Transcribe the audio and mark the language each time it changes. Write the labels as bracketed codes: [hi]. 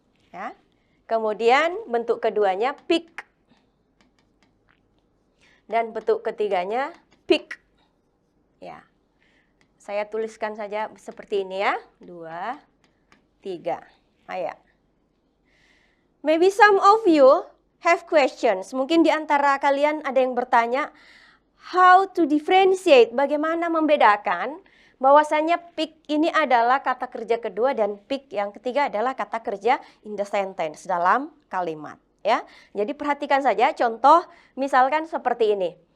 [id] Ya. Kemudian bentuk keduanya pick. Dan bentuk ketiganya pick. Ya. Saya tuliskan saja seperti ini ya. 2, 3. Ayo. [en] Maybe some of you have questions. [id] Mungkin di antara kalian ada yang bertanya, [en] how to differentiate, [id] bagaimana membedakan bahwasanya pick ini adalah kata kerja kedua dan pick yang ketiga adalah kata kerja [en] in the sentence, [id] dalam kalimat. Ya, jadi perhatikan saja contoh misalkan seperti ini.